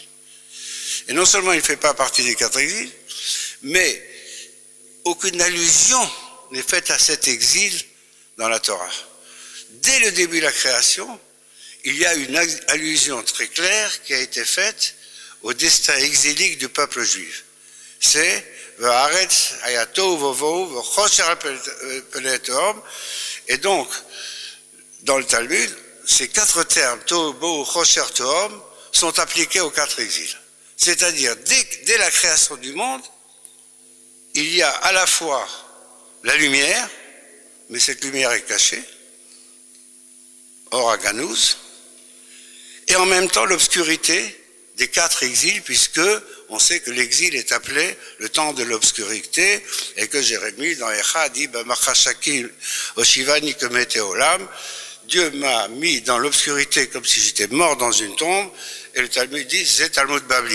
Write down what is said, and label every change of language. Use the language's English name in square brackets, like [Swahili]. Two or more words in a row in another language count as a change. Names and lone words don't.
[French] Et non seulement il ne fait pas partie des 4 exils, mais aucune allusion n'est faite à cet exil dans la Torah. Dès le début de la création, il y a une allusion très claire qui a été faite au destin exilique du peuple juif. [Hebrew] C'est והארץ היתה תהו ובהו וחושך על תהום. [French] Et donc, dans le Talmud, ces 4 termes, [Hebrew] תהו ובהו, חושך תהום, [French] sont appliqués aux 4 exils. C'est-à-dire, dès la création du monde, il y a à la fois la lumière, mais cette lumière est cachée, [Hebrew] אור הגנוז, [French] et en même temps l'obscurité des 4 exils, puisque on sait que l'exil est appelé le temps de l'obscurité, et que Jérémie dans Echa dit [Hebrew] הושיבני כמתי עולם, [French] Dieu m'a mis dans l'obscurité comme si j'étais mort dans une tombe, et le Talmud dit c'est Talmud Babli.